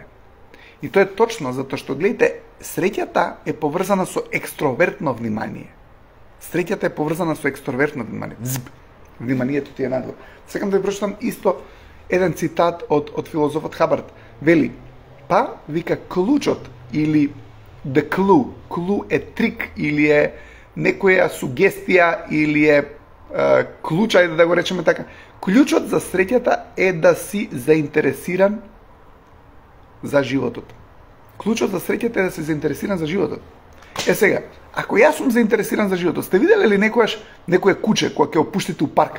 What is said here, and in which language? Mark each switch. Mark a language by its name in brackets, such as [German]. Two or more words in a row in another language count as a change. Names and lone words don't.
[Macedonian] И тоа е точно, затоа што, гледайте, среќата е поврзана со екстровертно внимание. Среќата е поврзана со екстровертно внимание. Вниманието ти е надвор. Секам да ви прочитам исто еден цитат од филозофот Хабард. Вели, вика, клучот или [English] the clue, [Macedonian] clue е трик или е некоја сугестија или е клуч, ајде да го речеме така. Клучот за среќата е да си заинтересиран за животот. Клучот за среќата е да си заинтересиран за животот. Сега, ако јас сум заинтересиран за животот, сте виделе ли некојаш некое куче кога ќе опуштите у парк?